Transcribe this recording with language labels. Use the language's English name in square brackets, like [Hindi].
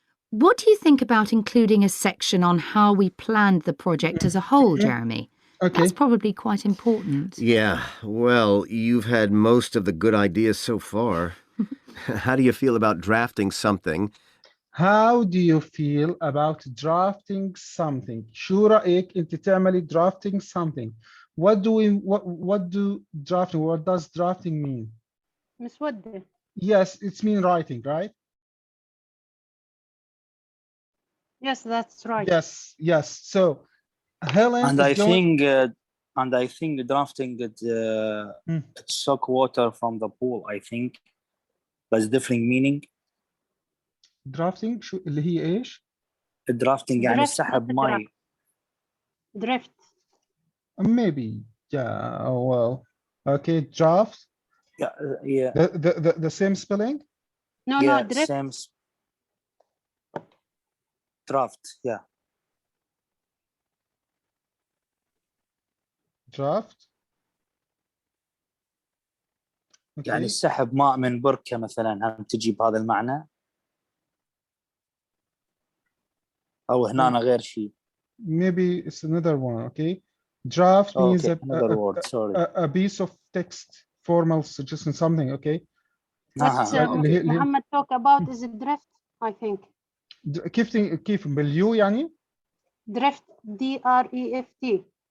[English] What do you think about including a section on how we planned the project as a whole, Jeremy? Okay. That's probably quite important. Yeah, well, you've had most of the good ideas so far. How do you feel about drafting something? How do you feel about drafting something? [Arabic] شو رأيك أنت تعملي [English] drafting something? What does drafting mean? [Arabic] مسودة. [English] Yes, it's mean writing, right? Yes, that's right. Yes. So Helen and is I going... think drafting soak water from the pool. I think that's different meaning. [Arabic] drafting شو اللي هي إيش؟ drafting يعني سحب ماء. [English] Drift. Maybe, yeah. Oh, well, Okay, draft. Yeah. The same spelling? No, Yeah, no, drift. same. Draft. Yeah. Draft. Okay. [Arabic] يعني السحب ماء من بركة مثلا، هل تجي بهذا المعنى؟ أو هنا غير شيء. [English] Maybe it's another one. Okay. Draft means another word. Sorry. A piece of text, formal suggestion, something. Okay. What Muhammad talk about is a drift, I think. [Arabic] كيف باليو يعني؟ [English] Drift, D-R-E-F-T.